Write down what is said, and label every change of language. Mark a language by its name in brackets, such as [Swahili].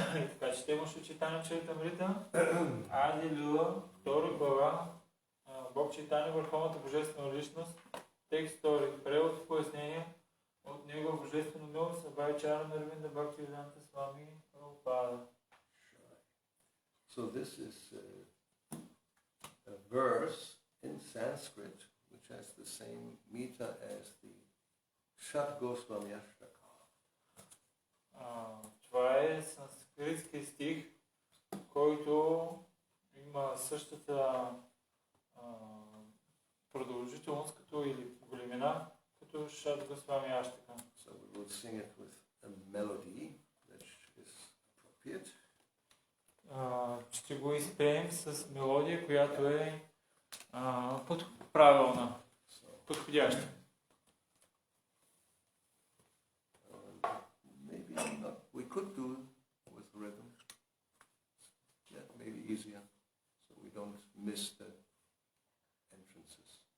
[Bulgarian] Така, четемо Шри Чайтаня Чаритамрита, Ади Лила, 2 глава, Бог Чайтаня, Върховната Божествена Личност, текст 2, превод и пояснение от Него Божествено милост, Абайчара Нарвинда Бхактивиданта Свами Прабхупада. [English] So this is a verse in Sanskrit which has the same meter as the Shat Goswami Ashtaka. [Bulgarian] Това е санскритски стих, който има същата продължителност като или големина като Шат Госвами Аштака. [English] So we will sing it with a melody which is appropriate. [Bulgarian] Ще го изпеем с мелодия, която е правилна, подходяща. [English] Maybe not. We could do it with rhythm. Yeah, maybe easier, so we don't miss the entrances.